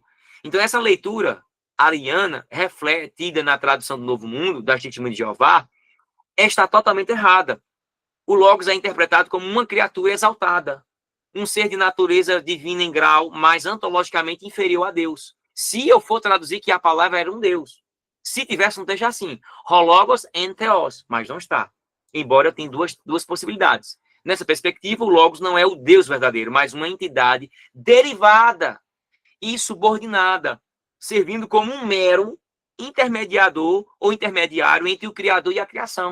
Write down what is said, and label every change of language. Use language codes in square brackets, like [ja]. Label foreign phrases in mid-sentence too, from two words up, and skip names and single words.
[pt] Então, essa leitura ariana, refletida na tradução do Novo Mundo, das Testemunhas de Jeová, está totalmente errada. O Logos é interpretado como uma criatura exaltada, um ser de natureza divina em grau, mas antologicamente inferior a Deus. Se eu for traduzir que a palavra era um Deus, se tivesse um texto assim, [el] ὁ λόγος ἦν θεός, [pt] mas não está. Embora tenha duas possibilidades. Nessa perspectiva, o Logos não é o Deus verdadeiro, mas uma entidade derivada e subordinada, servindo como um mero intermediador ou intermediário entre o Criador e a criação.